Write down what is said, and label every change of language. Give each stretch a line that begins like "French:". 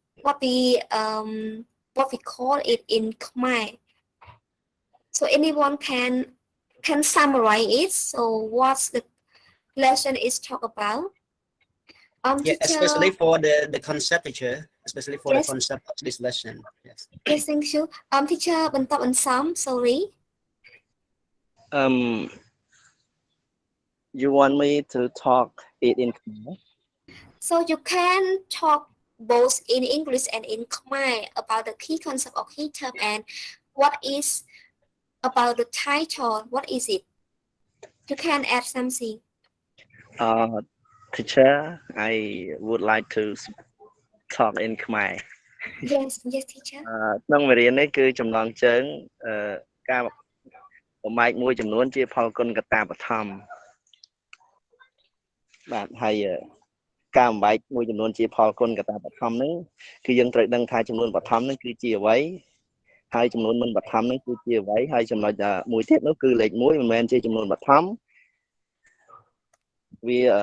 English: What we call it in Khmer. So anyone can summarize it. So what's the lesson is talk about? Yeah, Teacher, especially for the concept, teacher, especially for yes. the concept of this lesson. Yes. Yes, thank you. Teacher,
Khmer: បន្តបន្សំ
English: sorry. You want me to talk it in Khmer? So you can talk both in English and in Khmer about the key concept of key term and what is about the title. What is it? You can add something. Teacher, I would like to talk in Khmer. Yes, yes, teacher.
Khmer: ក្នុងមេរៀននេះគឺចំណងជើងការបំបែកមួយចំនួនជាផលគុណកត្តាបឋមបាទហើយការបំបែកមួយចំនួនជាផលគុណកត្តាបឋមហ្នឹងគឺយើងត្រូវដឹងថាចំនួនបឋមហ្នឹងគឺជាអ្វីហើយចំនួនមិនបឋមហ្នឹងគឺជាអ្វីហើយចំណុចមួយទៀតនោះគឺលេខ1មិនមែនជាចំនួនបឋមវា